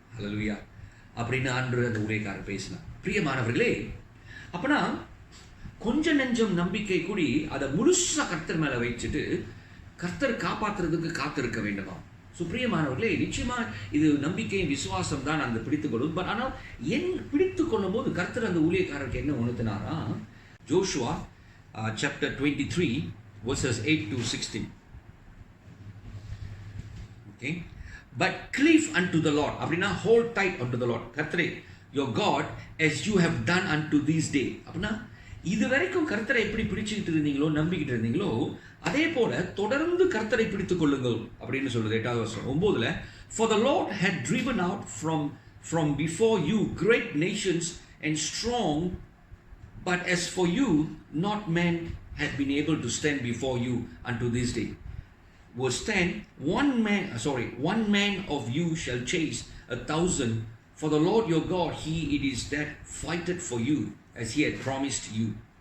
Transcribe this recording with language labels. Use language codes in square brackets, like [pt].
[ta] ஹல்லேலூயா அப்படின்னு அன்று அந்த ஊழியக்காரர் பேசினார். பிரியமானவர்களே, அப்பனா கொஞ்சம் நெஞ்சம் நம்பிக்கை கூடி அதை முழுசாக கர்த்தர் மேலே வச்சுட்டு கர்த்தர் காப்பாற்றுறதுக்கு காத்திருக்க வேண்டுமா. சுப்ரியமானவர்களே, நிச்சயமா இது நம்பிக்கையும் விசுவாசம் தான் அந்த பிடித்துக்கொள்ளும். பட் ஆனால் பிடித்து கொள்ளும் போது கர்த்தர் அந்த ஊழியக்காரருக்கு என்ன உணர்த்தினாரா? [en] Joshua chapter 23 verses 8 to 16. Okay, but cleave unto the Lord, [ta] அப்படின்னா [en] hold tight unto the Lord, [ta] கர்த்தரே [en] your God as you have done unto this day. [ta] அப்படின்னா இது வரைக்கும் கர்த்தரை எப்படி பிடிச்சிக்கிட்டு இருந்தீங்களோ, நம்பிக்கிட்டு இருந்தீங்களோ, அதே போல தொடர்ந்து கர்த்தரை பிடித்துக் கொள்ளுங்கள் அப்படின்னு சொல்லுது 8வது வசனம். [en] 9ல for the Lord had driven out from before you great nations and strong, but as for you not man had been able to stand before you unto this day. Verse 10, one man of you shall chase 1,000, for the Lord your God, he it is that fighteth for you, as he had promised you.